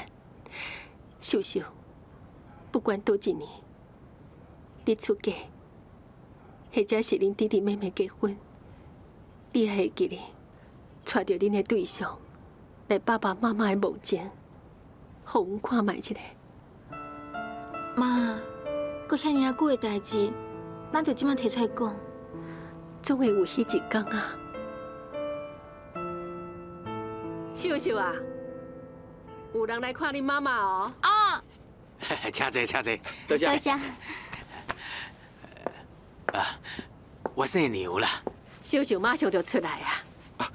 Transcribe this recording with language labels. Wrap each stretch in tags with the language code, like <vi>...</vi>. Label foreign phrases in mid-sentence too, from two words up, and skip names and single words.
<nan>秀秀，不管多一年，你出嫁，或者是恁弟弟妹妹结婚，你还会记哩，带着恁的对象来爸爸妈妈的墓前，互阮看卖一下。妈，搁遐尔久的代志，咱就即摆提出来讲。总会有迄一天啊！秀秀啊，有人来看你妈妈哦。啊，请坐，请坐。多谢。多谢。我姓牛啦。秀秀马上就出来啊！</nan>